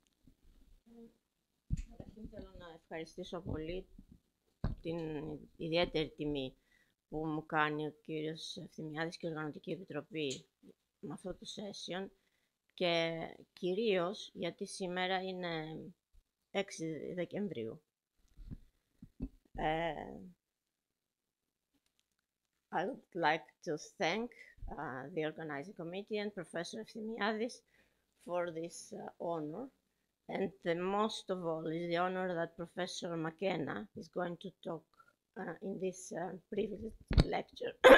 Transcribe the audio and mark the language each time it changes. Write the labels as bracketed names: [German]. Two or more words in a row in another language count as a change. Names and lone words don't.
[Greek] Καταρχήν θέλω να ευχαριστήσω πολύ την ιδιαίτερη τιμή που μου κάνει ο κύριος Εφθημιάδης και η Οργανωτική Επιτροπή με αυτό το session, και κυρίως γιατί σήμερα είναι 6 Δεκεμβρίου. [English] I would like to thank the organizing committee and Professor Efthimiadis for this honor. And the most of all is the honor that Professor McKenna is going to talk in this privileged lecture.